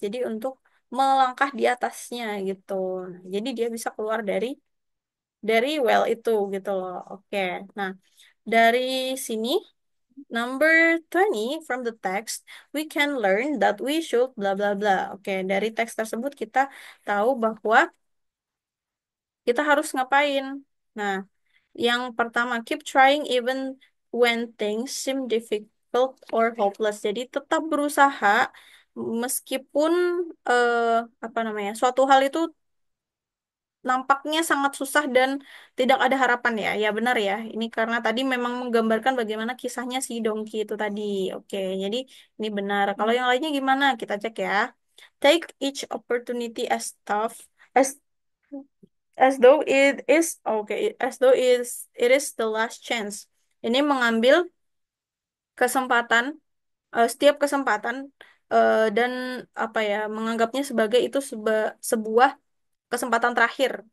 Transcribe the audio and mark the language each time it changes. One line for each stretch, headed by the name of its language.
Indonesian: Jadi untuk melangkah di atasnya gitu. Nah, jadi dia bisa keluar dari well itu gitu loh. Oke. Nah, dari sini
English: number 20 from the text we can learn that we should bla bla bla.
Indonesian: Oke, dari teks tersebut kita tahu bahwa kita harus ngapain. Nah, yang pertama,
English: keep trying even when things seem difficult or hopeless.
Indonesian: Jadi tetap berusaha meskipun eh, apa namanya, suatu hal itu nampaknya sangat susah dan tidak ada harapan ya. Ya benar ya. Ini karena tadi memang menggambarkan bagaimana kisahnya si Dongki itu tadi. Oke, jadi ini benar. Kalau yang lainnya gimana? Kita cek ya.
English: Take each opportunity as tough as As though it is okay, as though it is the last chance.
Indonesian: Ini mengambil kesempatan, setiap kesempatan, dan apa ya, menganggapnya sebagai itu sebuah kesempatan terakhir.